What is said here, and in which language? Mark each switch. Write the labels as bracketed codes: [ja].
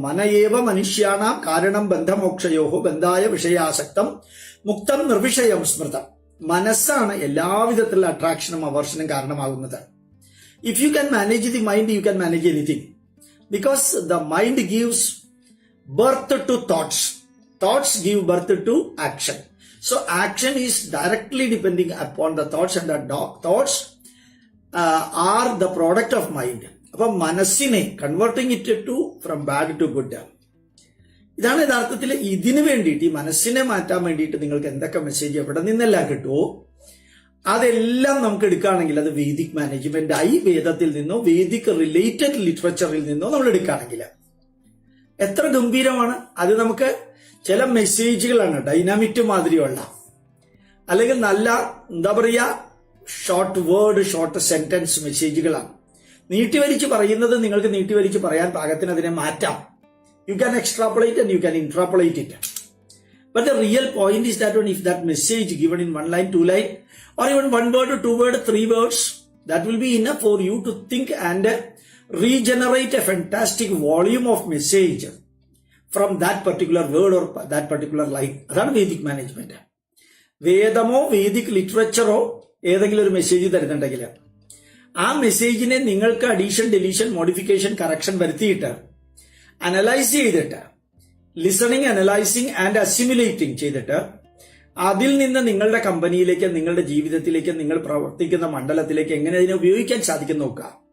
[sa] മനയേവ മനുഷ്യാണാം കാരണം ബന്ധമോക്ഷയോഹോ ബന്ധായ വിഷയാസക്തം മുക്തം നിർവിഷയം സ്മൃതം. [ml] മനസ്സാണ് എല്ലാവിധത്തിലുള്ള അട്രാക്ഷനും അവേർഷനും കാരണമാകുന്നത്. [en] If you can manage the mind, you can manage anything. Because the mind gives birth to thoughts, thoughts give birth to action. So action is directly depending upon the thoughts, and the thoughts are the product of mind. [ml] അപ്പൊ മനസ്സിനെ [en] Converting it to from bad to good. [ml] ഇതാണ് യഥാർത്ഥത്തിൽ ഇതിനു വേണ്ടിയിട്ട്, ഈ മനസ്സിനെ മാറ്റാൻ വേണ്ടിയിട്ട് നിങ്ങൾക്ക് എന്തൊക്കെ മെസ്സേജ് എവിടെ നിന്നെല്ലാം കിട്ടുമോ അതെല്ലാം നമുക്ക് എടുക്കുകയാണെങ്കിൽ അത് വേദിക് മാനേജ്മെന്റ് ആയി, വേദത്തിൽ നിന്നോ വേദിക് റിലേറ്റഡ് ലിറ്ററേച്ചറിൽ നിന്നോ നമ്മൾ എടുക്കുകയാണെങ്കിൽ എത്ര ഗംഭീരമാണ് അത്. നമുക്ക് ചില മെസ്സേജുകളാണ് ഡൈനാമിറ്റ് മാതിരിയുള്ള, അല്ലെങ്കിൽ നല്ല എന്താ പറയുക, ഷോർട്ട് വേർഡ്, ഷോർട്ട് സെന്റൻസ് മെസ്സേജുകളാണ്. നീട്ടിവലിച്ച് പറയുന്നത് നിങ്ങൾക്ക് നീട്ടിവലിച്ച് പറയാൻ പാകത്തിന് അതിനെ മാറ്റാം. [en] You can extrapolate and you can interpolate it. But the real point is that if that message given in 1 line, 2 line, or even 1 word, 2 word, 3 words, that will be enough for you to think and regenerate a fantastic volume of message from that particular word or that particular line. [ml] അതാണ് Vedic management. വേദമോ Vedic ലിറ്ററേച്ചറോ ഏതെങ്കിലും ഒരു message തരുന്നുണ്ടെങ്കിൽ ആ മെസ്സേജിനെ നിങ്ങൾക്ക് addition, deletion, modification, correction വരുത്തിയിട്ട് analyse ചെയ്തിട്ട്, [en] listening, analysing and assimilating [ml] ചെയ്തിട്ട് അതിൽ നിന്ന് നിങ്ങളുടെ കമ്പനിയിലേക്ക്, നിങ്ങളുടെ ജീവിതത്തിലേക്ക്, നിങ്ങൾ പ്രവർത്തിക്കുന്ന മണ്ഡലത്തിലേക്ക് എങ്ങനെ അതിനെ ഉപയോഗിക്കാൻ സാധിക്കും നോക്കുക.